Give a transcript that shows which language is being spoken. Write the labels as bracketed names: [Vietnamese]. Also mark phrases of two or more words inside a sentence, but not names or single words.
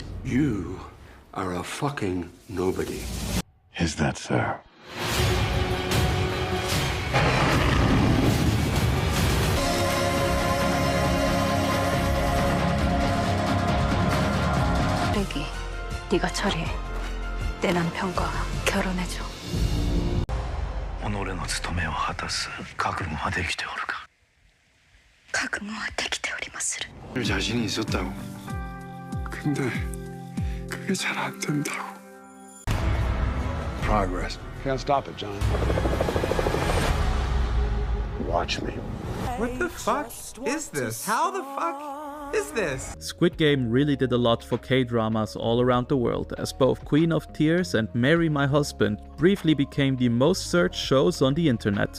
[English] You are a fucking nobody. Is that so? [Korean] 레기, 네가 처리해. 내 남편과 결혼해줘. [Japanese] 己の務めを果たす覚悟はできておるか? 각오는できておりまする. [Korean] 자신이 있었다고. 근데 그게 잘 안 된다고. [English] Progress. Can't stop it, John. Watch me. What the fuck is this? How the fuck is this? Squid Game really did a lot for K-dramas all around the world, as both Queen of Tears and Marry My Husband briefly became the most searched shows on the internet.